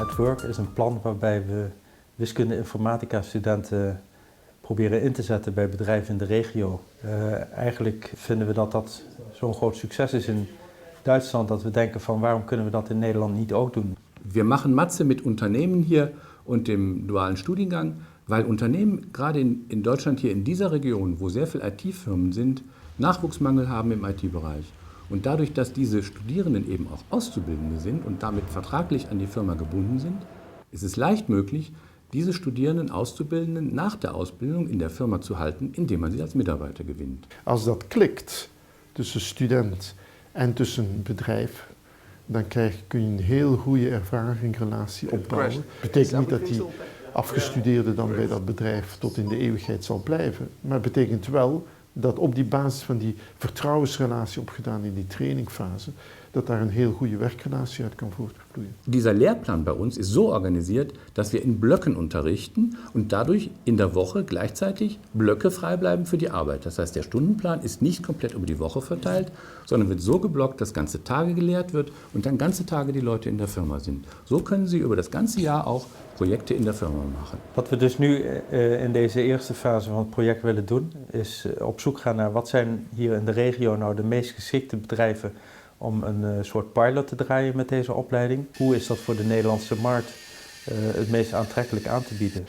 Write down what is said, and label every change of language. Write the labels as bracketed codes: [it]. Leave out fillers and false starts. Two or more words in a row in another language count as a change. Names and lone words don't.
[nl] Work is een plan waarbij we wiskunde-informatica-studenten proberen in te zetten bij bedrijven in de regio. Eigenlijk vinden we dat dat zo'n groot succes is in Duitsland, dat we denken van waarom kunnen we dat in Nederland niet ook doen. [de] Wir machen Matze mit Unternehmen hier und dem dualen Studiengang, weil Unternehmen gerade in Deutschland hier in dieser Region, wo sehr viele IT-Firmen sind, Nachwuchsmangel haben im IT-Bereich. Und dadurch, dass diese Studierenden eben auch Auszubildende sind und damit vertraglich an die Firma gebunden sind, ist es leicht möglich, diese Studierenden, Auszubildenden nach der Ausbildung in der Firma zu halten, indem man sie als Mitarbeiter gewinnt. [nl] Als dat klikt tussen student en tussen bedrijf, dan kun je een heel goede ervaringsrelatie opbouwen. Dat betekent niet dat die afgestudeerde dan bij dat bedrijf tot in de eeuwigheid zal blijven. Maar het betekent wel dat op die basis van die vertrouwensrelatie opgedaan in die trainingfase, dat daar een heel goede werkrelatie uit kan voortvloeien. [de] Dieser Lehrplan bei uns ist so organisiert, dass wir in Blöcken unterrichten und dadurch in der Woche gleichzeitig Blöcke frei bleiben für die Arbeit. Das heißt, der Stundenplan ist nicht komplett über die Woche verteilt, sondern wird so geblockt, dass ganze Tage gelehrt wird und dann ganze Tage die Leute in der Firma sind. So können sie über das ganze Jahr auch Projekte in der Firma machen. [nl] Wat we dus nu in deze eerste fase van het project willen doen, is op zoek gaan naar wat zijn hier in de regio nou de meest geschikte bedrijven om een soort pilot te draaien met deze opleiding. Hoe is dat voor de Nederlandse markt het meest aantrekkelijk aan te bieden?